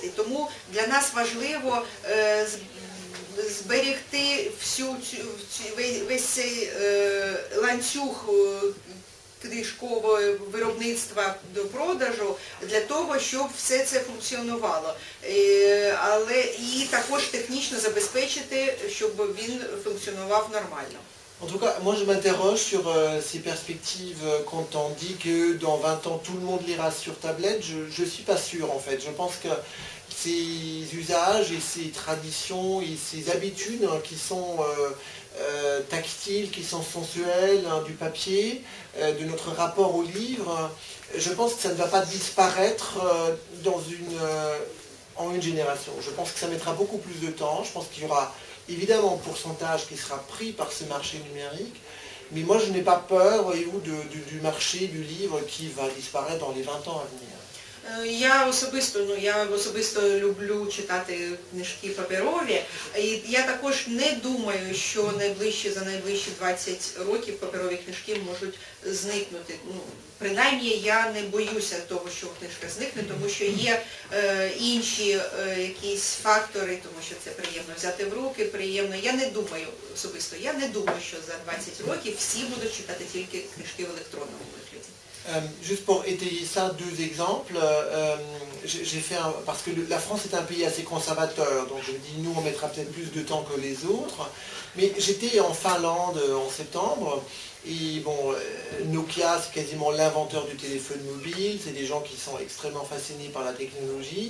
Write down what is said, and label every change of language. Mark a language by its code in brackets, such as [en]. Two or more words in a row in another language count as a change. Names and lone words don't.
[uk] І тому для нас важливо зберегти весь цей ланцюг книжкового виробництва до продажу для того, щоб все це функціонувало. Але і також технічно забезпечити, щоб він функціонував нормально. [fr] En tout cas, moi je m'interroge sur ces perspectives quand on dit que dans 20 ans tout le monde lira sur tablette. Je ne suis pas sûr en fait. Je pense que ces usages et ces traditions et ces habitudes qui sont tactiles, qui sont sensuelles, du papier, de notre rapport au livre, je pense que ça ne va pas disparaître en une génération. Je pense que ça mettra beaucoup plus de temps. Je pense qu'il y aura évidemment un pourcentage qui sera pris par ce marché numérique, mais moi je n'ai pas peur du marché du livre qui va disparaître dans les 20 ans à venir. [uk] Я особисто люблю читати книжки паперові, і я також не думаю, що за найближчі 20 років паперові книжки можуть зникнути. Принаймні я не боюся того, що книжка зникне, тому що є інші якісь фактори, тому що це приємно взяти в руки, приємно. Я не думаю особисто, що за 20 років всі будуть читати тільки книжки в електронному вигляді. [fr] Juste pour étayer ça, deux exemples. J'ai fait parce que la France est un pays assez conservateur, donc je me dis nous on mettra peut-être plus de temps que les autres. Mais j'étais en Finlande en septembre et bon, Nokia c'est quasiment l'inventeur du téléphone mobile, c'est des gens qui sont extrêmement fascinés par la technologie.